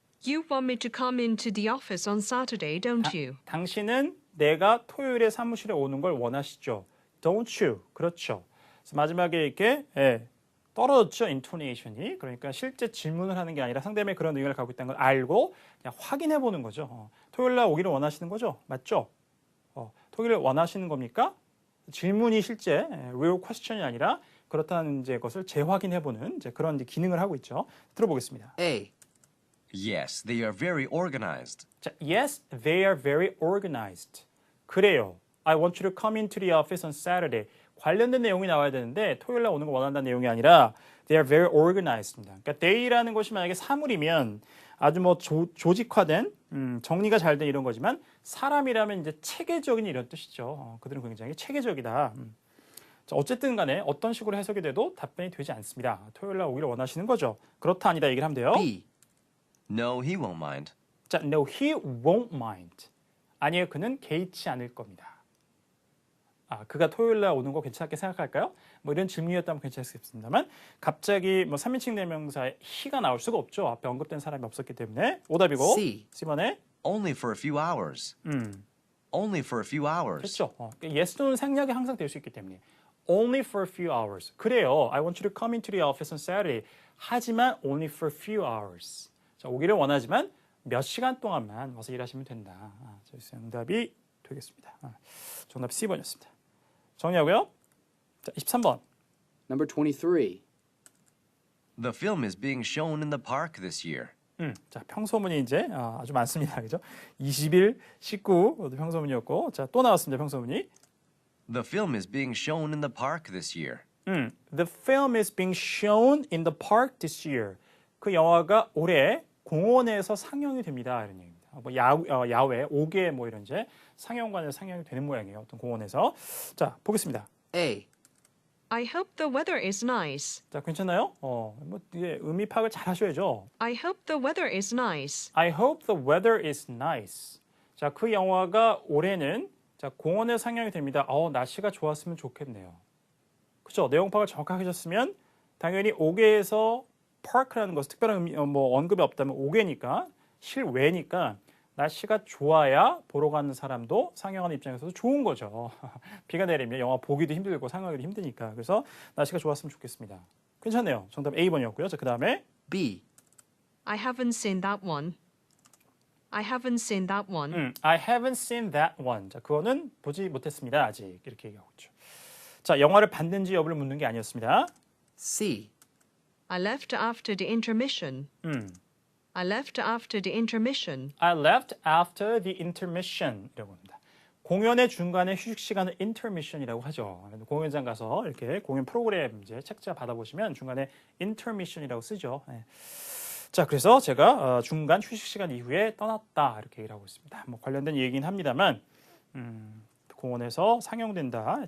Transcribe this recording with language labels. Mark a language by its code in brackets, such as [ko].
[en] You want me to come into the office on Saturday, don't you? [ko] 당신은 내가 토요일에 사무실에 오는 걸 원하시죠? [en] Don't you? [ko] 그렇죠. 그래서 마지막에 이렇게 떨어졌죠, intonation이. 그러니까 실제 질문을 하는 게 아니라 상대방이 그런 의견을 갖고 있다는 걸 알고 그냥 확인해 보는 거죠. 토요일 날 오기를 원하시는 거죠? 맞죠? 토요일을 원하시는 겁니까? 질문이 실제 real question이 아니라 그렇다는 이제 것을 재확인해 보는 이제 그런 이제 기능을 하고 있죠. 들어보겠습니다. [en] A. Yes, they are very organized. 자, yes, they are very organized. [ko] 그래요. [en] I want you to come into the office on Saturday. [ko] 관련된 내용이 나와야 되는데 토요일 날 오는 거 원한다는 내용이 아니라 [en] they are very organized [ko] 입니다. 그러니까 they라는 것이 만약에 사물이면 아주 뭐 조직화된 정리가 잘 된 이런 거지만 사람이라면 이제 체계적인 이런 뜻이죠. 그들은 굉장히 체계적이다. 자, 어쨌든 간에 어떤 식으로 해석이 돼도 답변이 되지 않습니다. 토요일 날 오기를 원하시는 거죠. 그렇다 아니다 얘기를 하면 돼요. [en] B. No, he won't mind. 자, no, he won't mind. [ko] 아니에요, 그는 개의치 않을 겁니다. 그가 토요일 날 오는 거 괜찮게 생각할까요? 뭐 이런 질문이었다면 괜찮겠습니다만 갑자기 뭐 3인칭 대명사에 he가 나올 수가 없죠. 앞에 언급된 사람이 없었기 때문에 오답이고 [en] C. [ko] C번에 [en] Only for a few hours. Only for a few hours. [ko] 됐죠. yes, no는 생략이 항상 될 수 있기 때문에 [en] only for a few hours. [ko] 그래요. [en] I want you to come into the office on Saturday. [ko] 하지만 [en] only for a few hours. [ko] 자, 오기를 원하지만 몇 시간 동안만 와서 일하시면 된다. 정답이 되겠습니다. 정답 C번이었습니다. 정리하고요. 자, 23번. [en] Number 23. The film is being shown in the park this year. [ko] 자, 평소문이 이제 아주 많습니다. 그죠? 20일, 19 평소문이었고, 자, 또 나왔습니다. 평소문이. [en] The film is being shown in the park this year. The film is being shown in the park this year. [ko] 그 영화가 올해 공원에서 상영이 됩니다. 이런 얘기입니다. 뭐 야외, 5개 뭐 이런 이제 상영관에서 상영이 되는 모양이에요. 어떤 공원에서. 자, 보겠습니다. [en] A. I hope the weather is nice. [ko] 자, 괜찮나요? 뭐 이게 의미 파악을 잘 하셔야죠. [en] I hope the weather is nice. I hope the weather is nice. [ko] 자, 그 영화가 올해는 자, 공원에 상영이 됩니다. 날씨가 좋았으면 좋겠네요. 그렇죠? 내용 파악을 정확하게 하셨으면 당연히 5개에서 park라는 것은 특별한 의미, 뭐 언급이 없다면 5개니까 실외니까 날씨가 좋아야 보러 가는 사람도 상영하는 입장에서도 좋은 거죠. 비가 내리면 영화 보기도 힘들고 상영하기도 힘드니까. 그래서 날씨가 좋았으면 좋겠습니다. 괜찮네요. 정답 A번이었고요. 자, 그다음에 [en] B. I haven't seen that one. I haven't seen that one. I haven't seen that one. [ko] 자, 그거는 보지 못했습니다. 아직 이렇게 얘기하고 있죠. 자, 영화를 봤는지 여부를 묻는 게 아니었습니다. [en] C. I left after the intermission. I left after the intermission. I left after the intermission [ko] 이라고 합니다. 공연의 중간에 휴식 시간을 intermission이라고 하죠. 공연장 가서 이렇게 공연 프로그램 이제 책자 받아보시면 중간에 intermission이라고 쓰죠. 네. 자, 그래서 제가 중간 휴식 시간 이후에 떠났다 이렇게 얘기를 하고 있습니다. 뭐 관련된 얘기긴 합니다만 공원에서 상영된다.